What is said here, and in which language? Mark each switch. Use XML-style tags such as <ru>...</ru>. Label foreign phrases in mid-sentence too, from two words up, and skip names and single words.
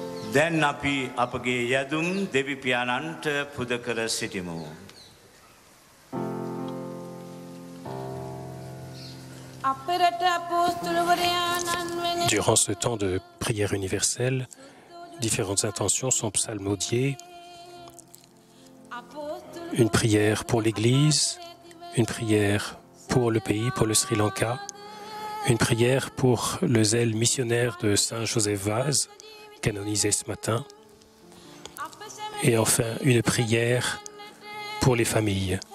<si>දැන් අපි අපගේ යදුම් දෙවි පියාණන්ට පුද කර සිටිමු.</si> <fr>Durant ce temps de prière universelle, différentes intentions sont psalmodiées. Une prière pour l'Église, une prière pour le pays, pour le Sri Lanka, une prière pour le zèle missionnaire de Saint Joseph Vaz, canonisé ce matin, et enfin une prière pour les familles.</fr>